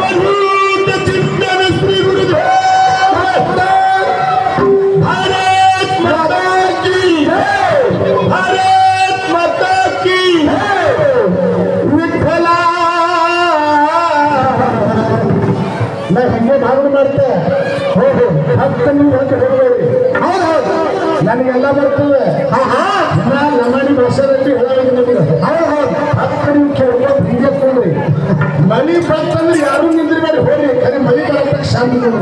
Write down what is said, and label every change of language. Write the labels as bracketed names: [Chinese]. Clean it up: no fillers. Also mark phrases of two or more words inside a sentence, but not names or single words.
[Hindi] अद्भुत चिंतन श्री गुरुदेव भारत माता की, भारत माता की. [Marathi] विठ्ठला नाही [Kannada] ಹಂಗೆ ಭಾವನೆ ಮಾಡ್ತೆ. ಹೌದು, ಭಕ್ತ ನೀವು ಅಂತ ಹೇಳಿದ್ರಿ. ಹೌದು, ನನಗೆಲ್ಲ ಬರ್ತದೆ. ನಾನು ಲಮಾಣಿ ಭಾಷೆಯಲ್ಲಿ ಹೇಳೋದು ನಮಗೆ. ಹೌದು, ಭಕ್ತ ನೀವು ಕೇಳ್ಕೊಂಡು ಹಿಂಗೆ ಕೊಡ್ರಿ. ಮಳಿ ಬಂತಂದ್ರೆ ಯಾರು ನಿಂದ್ರಬೇಡಿ, ಹೋಗ್ರಿ. ಖರೆ ಮಳಿ ಬರಕ್ಕೆ ಶಾಂತಿ ಕೊಡ್ರಿ.